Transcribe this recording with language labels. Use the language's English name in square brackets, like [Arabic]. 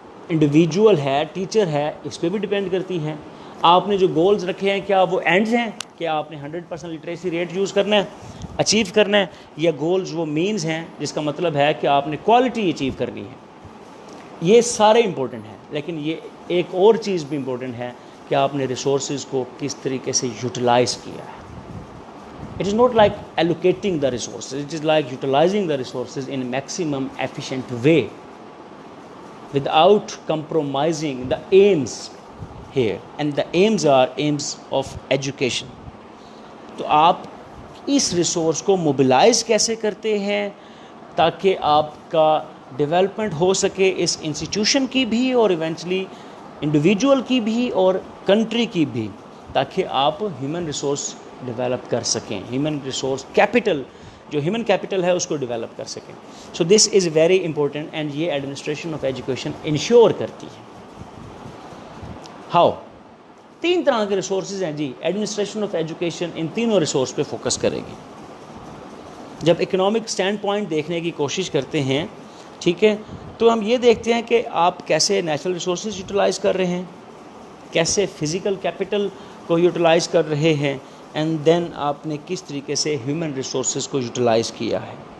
[Urdu] Individual ہے، teacher ہے، اس پہ بھی ڈپینڈ کرتی ہیں. آپ نے جو گولز رکھے ہیں کیا وہ اینڈز ہیں کہ آپ نے 100% لٹریسی ریٹ یوز کرنا ہے، اچیو کرنا ہے، یا گولز وہ مینز ہیں جس کا مطلب ہے کہ آپ نے کوالٹی اچیو کرنی ہے. یہ سارے امپورٹنٹ ہیں، لیکن یہ ایک اور چیز بھی امپورٹنٹ ہے کہ آپ نے ریسورسز کو کس طریقے سے یوٹیلائز کیا ہے. [English] It is not like allocating the resources, it is like utilizing the resources in a maximum efficient way without compromising the aims here, and the aims are aims of education. [Urdu] تو آپ اس resource کو mobilise کیسے کرتے ہیں تاکہ آپ کا development ہو سکے اس انسٹیٹیوشن کی بھی اور ایونچولی انڈیویجول کی بھی اور کنٹری کی بھی، تاکہ آپ ہیومن ریسورس ڈیولپ کر سکیں، ہیومن ریسورس کیپٹل جو ہیومن کیپٹل ہے اس کو ڈیولپ کر سکیں. [English] So this is very important and یہ administration of education ensure کرتی ہے. [Urdu] ہاؤ؟ 3 طرح کے ریسورسز ہیں جی. ایڈمنسٹریشن آف ایجوکیشن ان تینوں ریسورس پہ فوکس کرے گی. جب اکنامک سٹینڈ پوائنٹ دیکھنے کی کوشش کرتے ہیں، ٹھیک ہے، تو ہم یہ دیکھتے ہیں کہ آپ کیسے نیچرل ریسورسز یوٹیلائز کر رہے ہیں، کیسے فزیکل کیپٹل کو یوٹیلائز کر رہے ہیں، اینڈ دین آپ نے کس طریقے سے ہیومن ریسورسز کو یوٹیلائز کیا ہے.